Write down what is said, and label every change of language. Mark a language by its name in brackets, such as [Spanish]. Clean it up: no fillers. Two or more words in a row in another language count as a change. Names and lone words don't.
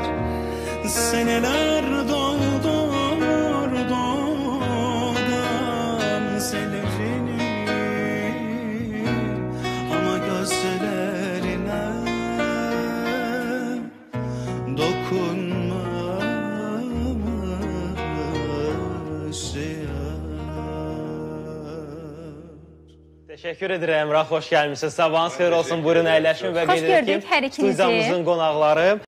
[Turkish] Seneler doldurdu gamzelerini, ama gözlerine dokunmamış yar. Teşekkür ederim Emrah, hoş gelmişsiniz. [Azerbaijani] Sabahınız xeyir olsun. Buyurun əyləşin və Xoş qeyd edək gördük hər ki, ikinizi. studiyamızın qonaqları